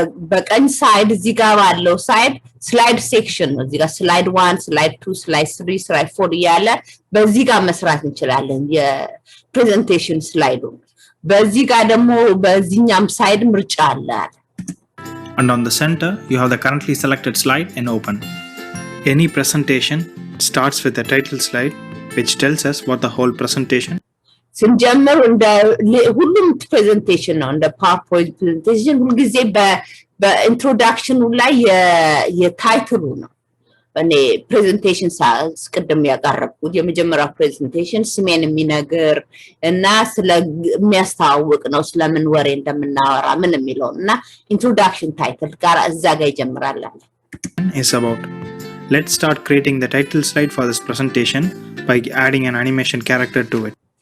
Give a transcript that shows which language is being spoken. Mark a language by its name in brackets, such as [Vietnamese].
[Amharic] በቀኝ ሳይድ እዚህ ጋር ባለው ሳይድ ስላይድ ሴክሽን ነው። እዚህ ጋር ስላይድ 1 ስላይድ 2 ስላይድ 3 ስላይድ 4 እያለ በዚህ ጋር መስራት እንችላለን የፕሬዘንቴሽን ስላይዱ። በዚህ ጋር ደግሞ በዚህኛም ሳይድ ምርጫ አለ። [English] And on the center, you have the currently selected slide and open. Any presentation starts with the title slide, which tells us what the whole presentation. [Amharic] ስንጀምር እንደ ሁሉም ፕሬዘንቴሽን ነው እንደ ፓወርፖይንት ፕሬዘንቴሽን ሁልጊዜ በኢንትሮዳክሽኑ ላይ የታይትሉ ነው። እኔ ፕሬዘንቴሽን ቅድም ያቀረብኩት የመጀመሪያው ፕሬዘንቴሽን ስሜን የሚነግር እና ስለሚያስተዋውቅ ነው ስለምን ወሬ እንደምናወራ ምን የሚለው እና ኢንትሮዳክሽን ታይትል ጋር እዛ ጋር ይጀምራል። [English] Is about. Let's start creating the title slide for this presentation by adding an animation character to it.